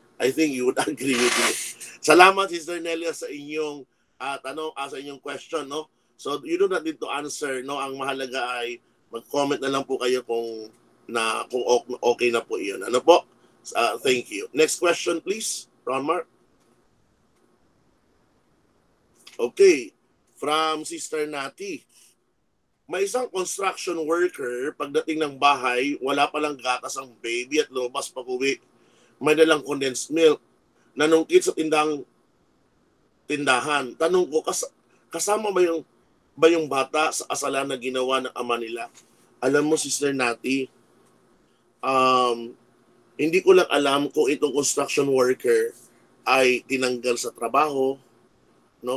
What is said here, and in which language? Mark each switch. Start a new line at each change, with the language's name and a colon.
English: I think you would agree with me.
Filipino: Salamat, Sister Nelia, sa inyong tanong, sa inyong question, no?
English: So you do not need to answer, no?
Filipino: Ang mahalaga ay mag-comment na lang po kayo kung okay na po iyon. Ano po?
English: Thank you. Next question, please, Ron Mark.
Filipino: Okay, from Sister Nati. May isang construction worker, pagdating ng bahay, wala palang gatas ang baby at lumabas pag-uwi. May dalang condensed milk. Nanungkit sa tindahan. Tanong ko, kasama ba yung bata sa kasalan na ginawa ng ama nila? Alam mo, Sister Nati, hindi ko lang alam kung itong construction worker ay tinanggal sa trabaho, no?